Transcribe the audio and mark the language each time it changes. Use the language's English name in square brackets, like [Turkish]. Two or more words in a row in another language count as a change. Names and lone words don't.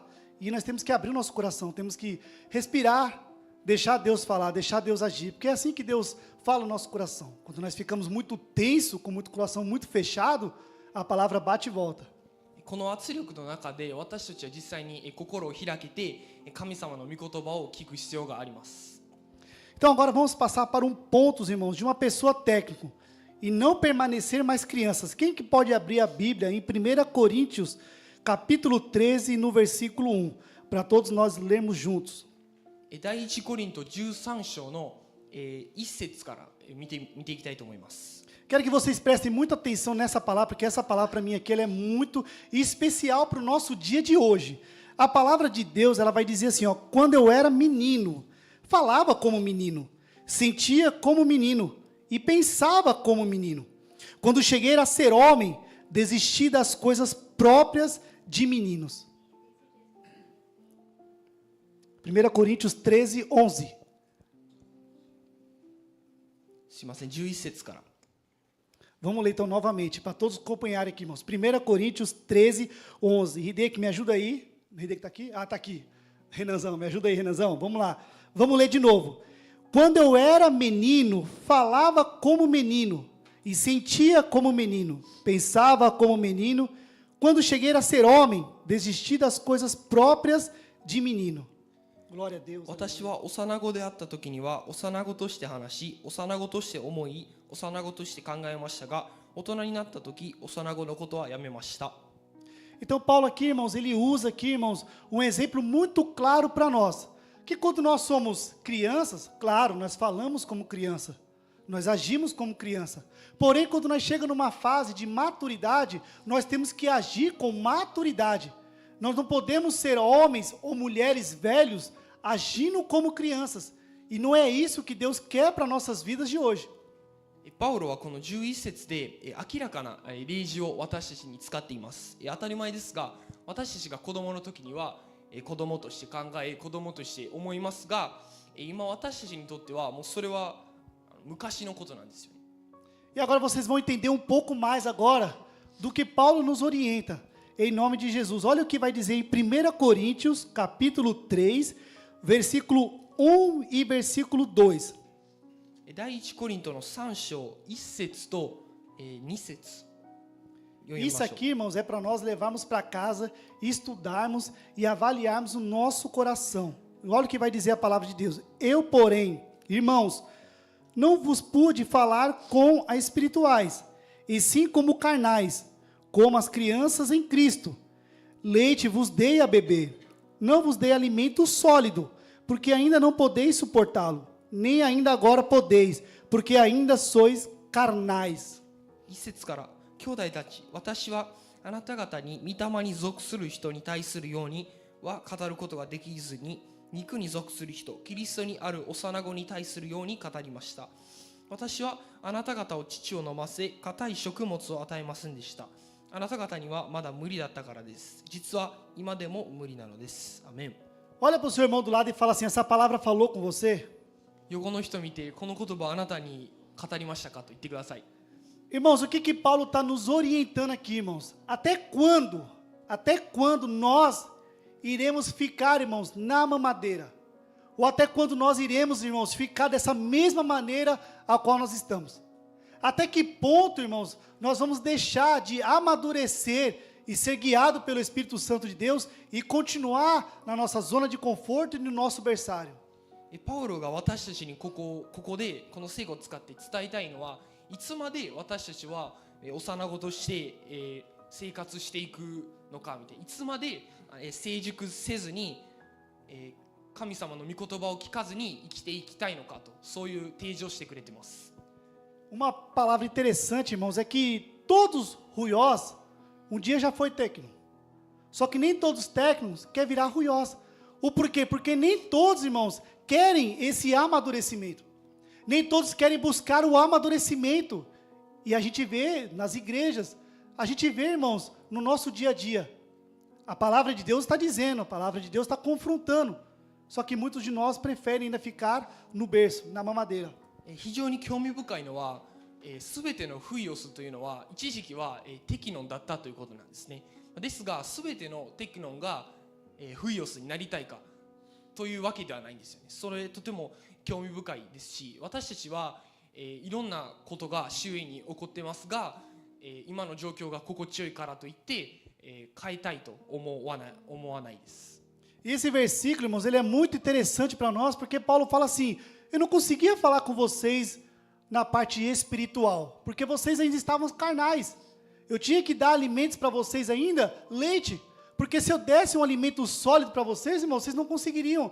[Portuguese] E nós temos que abrir o nosso coração, temos que respirar, deixar Deus falar, deixar Deus agir. Porque é assim que Deus fala no nosso coração. Quando nós ficamos muito tenso, com muito coração muito fechado, a palavra bate e volta. [Japanese] この圧力の中で私たちは実際に心を開けて神様の御言葉を聞く必要があります。 [Portuguese] Então agora vamos passar para um ponto, irmãos, de uma pessoa técnica e não permanecer mais crianças. Quem que pode abrir a Bíblia em 1 Coríntios, capítulo 13, no versículo 1, para todos nós lermos juntos. [Japanese] 第一コリント13章の1節から見ていきたいと思います。 [Portuguese] Quero que vocês prestem muita atenção nessa palavra, porque essa palavra para mim aqui ela é muito especial para o nosso dia de hoje. A palavra de Deus, ela vai dizer assim, ó, quando eu era menino, falava como menino, sentia como menino e pensava como menino. Quando cheguei a ser homem, desisti das coisas próprias de meninos. 1 Coríntios 13, 11. [Japanese] すいません、11節から。 [Portuguese] Vamos ler então novamente, para todos acompanharem aqui, irmãos. 1 Coríntios 13, 11. Hideki, me ajuda aí. Hideki está aqui? Ah, está aqui. Renanzão, me ajuda aí, Renanzão. Vamos lá. Vamos ler de novo. Quando eu era menino, falava como menino e sentia como menino, pensava como menino. Quando cheguei a ser homem, desisti das coisas próprias de menino. Glória a Deus. [Japanese] 私は幼子であった時には幼子として話し、幼子として思い、幼子として考えましたが、大人になった時、幼子のことはやめました。 [Portuguese] Então Paulo aqui, irmãos, ele usa aqui, irmãos, um exemplo muito claro para nós. Que quando nós somos crianças, claro, nós falamos como criança, nós agimos como criança. Porém, quando nós chegamos numa fase de maturidade, nós temos que agir com maturidade. Nós não podemos ser homens ou mulheres velhos agindo como crianças. E não é isso que Deus quer para nossas vidas de hoje. [Japanese] パウロはこの11節で明らかな例示を私たちに使っています。当たり前ですが、私たちが子供の時には子供として考え、子供として思いますが、今私たちにとってはもうそれは昔のことなんですよね。 [Portuguese] E agora vocês vão entender um pouco mais agora do que Paulo nos orienta, em nome de Jesus. Olha o que vai dizer em 1 Coríntios, capítulo 3, versículo 1 e versículo 2. [Japanese] 第一コリントの3章1節と2節。 [Portuguese] Isso aqui, irmãos, é para nós levarmos para casa, estudarmos e avaliarmos o nosso coração. Olha o que vai dizer a palavra de Deus. Eu, porém, irmãos, não vos pude falar com a espirituais, e sim como carnais, como as crianças em Cristo. Leite vos dei a beber, não vos dei alimento sólido, porque ainda não podeis suportá-lo, nem ainda agora podeis, porque ainda sois carnais. [Japanese] 1 節から兄弟たち、私はあなた方に御霊に属する人に対するようには語ることができずに、肉に属する人、キリストにある幼子に対するように語りました。私はあなた方を乳を飲ませ、硬い食物を与えませんでした。あなた方にはまだ無理だったからです。実は今でも無理なのです。アメン。 [Portuguese] Olha para o seu irmão do lado e fala assim, essa palavra falou com você? [Japanese] 横の人見て、この言葉あなたに語りましたかと言ってください。 [Portuguese] Irmãos, o que Paulo está nos orientando aqui, irmãos? Até quando nós iremos ficar, irmãos, na mamadeira? Ou até quando nós iremos, irmãos, ficar dessa mesma maneira a qual nós estamos? Até que ponto, irmãos, nós vamos deixar de amadurecer e ser guiado pelo Espírito Santo de Deus e continuar na nossa zona de conforto e no nosso berçário? [Japanese] パウロが私たちにここでこの聖句を使って伝えたいのは、いつまで私たちは幼子として生活していくのかみたいな、いつまで成熟せずに神様の御言葉を聞かずに生きていきたいのかと、そういう提示をしてくれています。 [Portuguese] Uma palavra interessante, irmãos, é que todos ruiós um dia já foi técnico. Só que nem todos os técnicos querem virar ruiós. O porquê? Porque nem todos, irmãos, querem esse amadurecimento. Nem todos querem buscar o amadurecimento. E a gente vê nas igrejas, a gente vê, irmãos, no nosso dia a dia. A palavra de Deus está dizendo, a palavra de Deus está confrontando. Só que muitos de nós preferem ainda ficar no berço, na mamadeira. [Japanese] 非常に興味深いのは、すべてのフイオスというのは一時期はテキノンだったということなんですね。ですが、すべてのテキノンがフイオスになりたいかというわけではないんですよね。それとても興味深いですし、私たちはいろんなことが周囲に起こってますが、今の状況が心地よいからといって変えたいと思わないです。 [Portuguese] E esse versículo, irmãos, ele é muito interessante para nós, porque Paulo fala assim, eu não conseguia falar com vocês na parte espiritual, porque vocês ainda estavam carnais. Eu tinha que dar alimentos para vocês ainda, leite, porque se eu desse um alimento sólido para vocês, irmãos, vocês não conseguiriam.